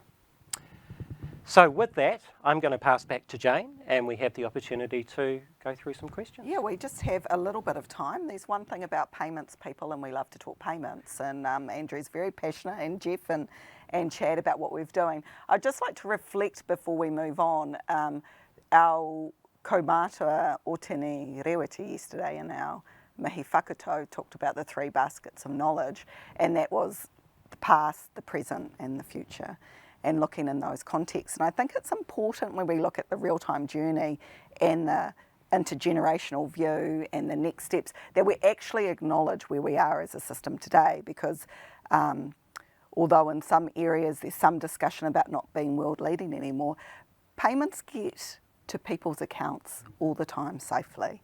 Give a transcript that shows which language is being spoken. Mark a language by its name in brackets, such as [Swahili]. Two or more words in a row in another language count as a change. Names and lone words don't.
[English] So with that, I'm going to pass back to Jane, and we have the opportunity to go through some questions. Yeah, we just have a little bit of time. There's one thing about payments people, and we love to talk payments, and Andrew's very passionate, and Geoff and Chad about what we're doing. I'd just like to reflect before we move on. Our [Māori] kaumātua o tēnei rewiti [English] yesterday in our [Māori] mihi whakatau [English] talked about the 3 baskets of knowledge, and that was the past, the present and the future, and looking in those contexts. And I think it's important when we look at the real-time journey and the intergenerational view and the next steps, that we actually acknowledge where we are as a system today, because although in some areas there's some discussion about not being world leading anymore, payments get to people's accounts all the time safely.